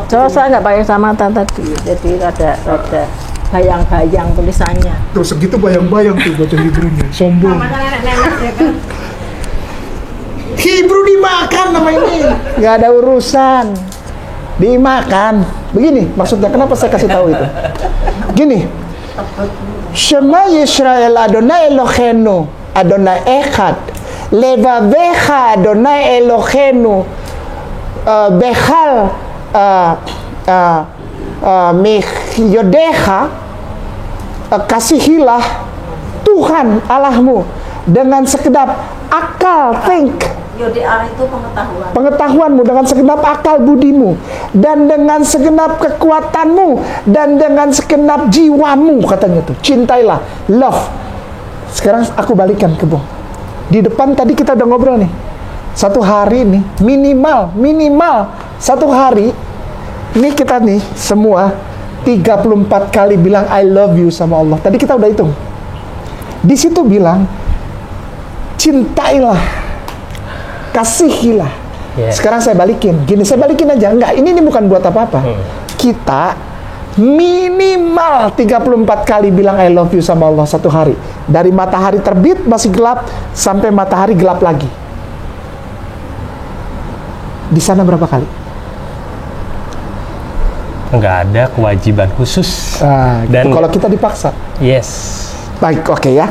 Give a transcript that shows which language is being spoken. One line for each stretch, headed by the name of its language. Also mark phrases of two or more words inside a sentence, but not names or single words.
Indonesian: Kalau saya nggak pakai kacamata tadi, jadi ada bayang-bayang tulisannya. Tuh segitu bayang-bayang tuh baca Hebrew-nya. Sombong. Nenek-nenek ya kan. Hebrew dimakan nama ini. Nggak ada urusan. Dimakan. Begini maksudnya, kenapa saya kasih tahu itu? Gini.
Hebrew: שמע ישראל אדני אלהינו אדני אחד לבבך אדני אלהינו בכל יודעך,
Indonesian: kasihilah Tuhan Allahmu dengan segenap akal, think, Yodea itu pengetahuanmu, dengan segenap akal budimu, dan dengan segenap kekuatanmu, dan dengan segenap jiwamu, katanya tuh. Cintailah, love. Sekarang aku balikan ke Bung. Di depan tadi kita udah ngobrol nih. Satu hari nih, minimal satu hari, ini kita nih semua 34 kali bilang
English: I love you
Indonesian: sama Allah. Tadi kita udah hitung. Di situ bilang, cintailah, kasihilah. Yeah. Sekarang saya balikin. Gini, saya balikin aja. Enggak, ini bukan buat apa-apa. Kita minimal 34 kali bilang
English: I love you
Indonesian: sama Allah satu hari. Dari matahari terbit masih gelap sampai matahari gelap lagi. Di sana berapa kali? Nggak ada kewajiban khusus. Dan kalau kita dipaksa. Yes. Baik, oke ya.